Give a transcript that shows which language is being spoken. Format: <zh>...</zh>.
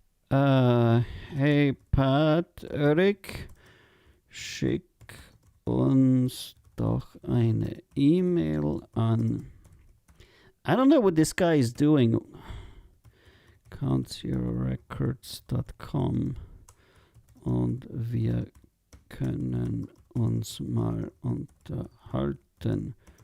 <de>Hey Patrick, schick uns doch eine E-Mail an.</de> <en>I don't know what this guy is doing.</en> <de>CountZeroRecords.com und wir können uns mal unterhalten.</de>